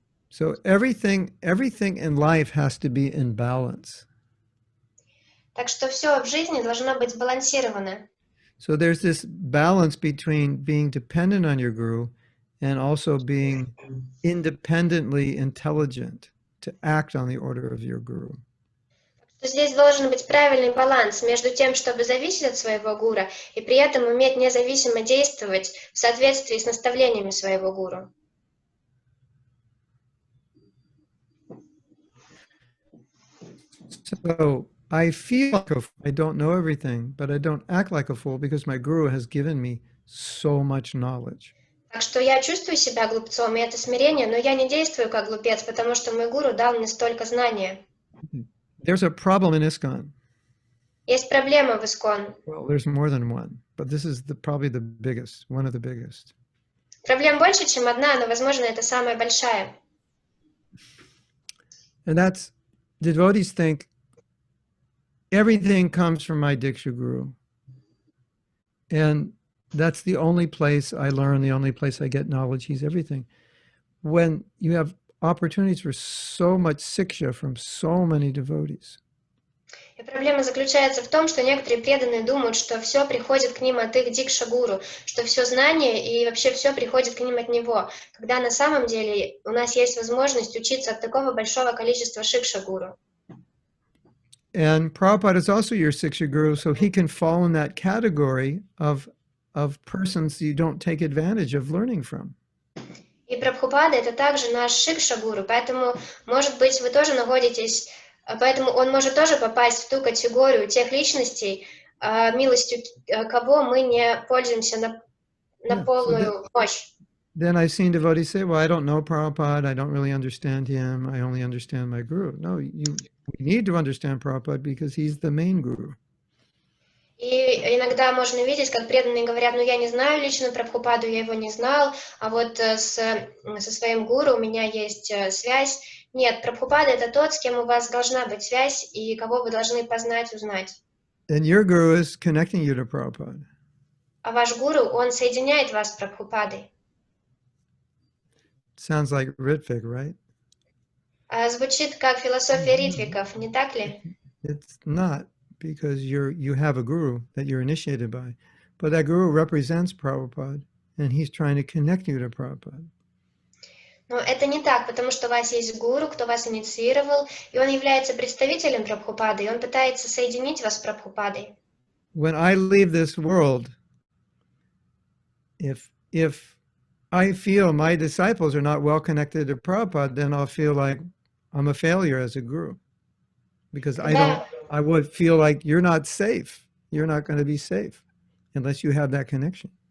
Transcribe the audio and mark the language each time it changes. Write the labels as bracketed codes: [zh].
[en] So everything in life has to be in balance. [ru] Так что все в жизни должно быть сбалансировано. [en] So there's this balance between being dependent on your guru and also being independently intelligent to act on the order of your guru. [ru] Здесь должен быть правильный баланс между тем, чтобы зависеть от своего гуру, и при этом уметь независимо действовать в соответствии с наставлениями своего гуру. [en] So I feel like I don't know everything, but I don't act like a fool because my guru has given me so much knowledge. [ru] Так что я чувствую себя глупцом, и это смирение, но я не действую как глупец, потому что мой гуру дал мне столько знания. [en] There's a problem in ISKCON. [ru] Есть проблема в ISKCON. [en] Well, there's more than one, but this is probably the biggest, one of the biggest. [ru] Проблем больше, чем одна, но, возможно, это самая большая. [en] And that's, devotees think everything comes from my Diksha Guru. And that's the only place I learn, the only place I get knowledge. He's everything. When you have opportunities for so much siksha from so many devotees. [ru] И проблема заключается в том, что некоторые преданные думают, что все приходит к ним от их дикша-гуру, что все знание и вообще все приходит к ним от него, когда на самом деле у нас есть возможность учиться от такого большого количества шикша-гуру. [en] And Prabhupada is also your Siksha Guru, so he can fall in that category of persons you don't take advantage of learning from. [ru] И Прабхупада — это также наш шикша-гуру, поэтому, может быть, вы тоже находитесь, поэтому он может тоже попасть в ту категорию тех личностей, милостью кого мы не пользуемся на полную мощь. [en] Then I've seen devotees say, well, I don't know Prabhupada, I don't really understand him, I only understand my guru. No, we need to understand Prabhupada because he's the main guru. [ru] И иногда можно видеть, как преданные говорят, ну я не знаю лично Прабхупаду, я его не знал, а вот со своим гуру у меня есть связь. Нет, Прабхупада — это тот, с кем у вас должна быть связь и кого вы должны познать, узнать. [en] And your guru is connecting you to Prabhupada. [ru] А ваш гуру, он соединяет вас с Прабхупадой. [en] Sounds like Ritvik, right? [ru] Звучит как философия ритвиков, не так ли? [en] It's not, because you have a guru that you're initiated by, but that guru represents Prabhupada, and he's trying to connect you to Prabhupada. [ru] Но это не так, потому что у вас есть гуру, кто вас инициировал, и он является представителем Прабхупады, и он пытается соединить вас с Прабхупадой. [en] When I leave this world, if I feel my disciples are not well connected to Prabhupada, then I'll feel like I'm a failure as a guru, because I would feel like you're not safe. You're not going to be safe unless you have that connection.